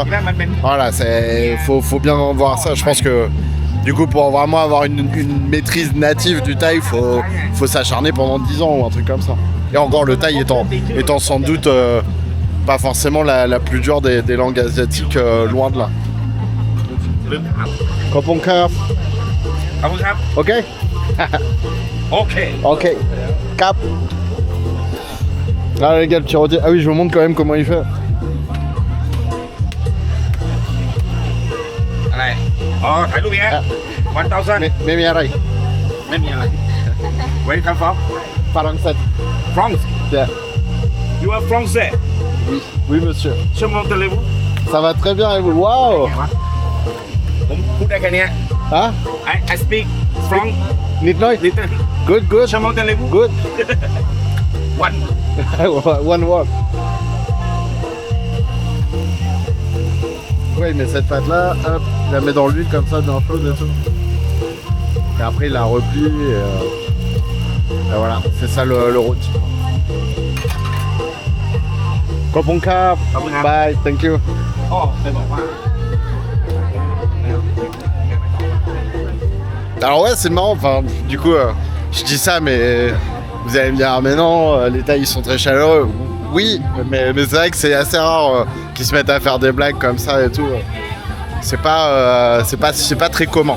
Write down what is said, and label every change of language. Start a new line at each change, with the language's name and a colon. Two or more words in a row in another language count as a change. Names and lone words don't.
French: Voilà, faut bien voir ça. Je pense que du coup, pour vraiment avoir une maîtrise native du thaï, faut s'acharner pendant 10 ans ou un truc comme ça. Et encore, le thaï étant sans doute pas forcément la plus dure des langues asiatiques, loin de là.
Thai: ขอบคุณครับ ขอบคุณครับ Ok โอเค Ok. Cap.
French: Ah les gars, le petit rôti. Ah oui, je vous montre quand même comment il fait.
Thai: อะไรอ๋อถ่ายรูปอย่างเงี้ย1,000
French: Mais mais อะไร
Thai: ไม่มีอะไร
English: Where you come from
French: Français.
English: France Yeah. You are Français
French: Oui, oui monsieur. Comment allez-vous Ça va très bien et vous? Waouh.
Thai: ผมพูดได้แค่เนี้ย
French: Hein?
English: I speak from Little. little Good, good.
French: Comment allez-vous
English: Good. One One word.
French: Ouais, mais cette pâte-là, hop, il la met dans l'huile comme ça, dans chose et tout. Et après, il la replie et voilà, c'est ça le rôti. Koponka,
English: bye, thank you.
Thai: พ่อเคยบอกว่า
French: Alors ouais, c'est marrant, enfin, du coup, je dis ça, mais vous allez me dire, ah, mais non, les Thaïs ils sont très chaleureux. Oui, mais c'est vrai que c'est assez rare qu'ils se mettent à faire des blagues comme ça et tout. C'est pas très commun.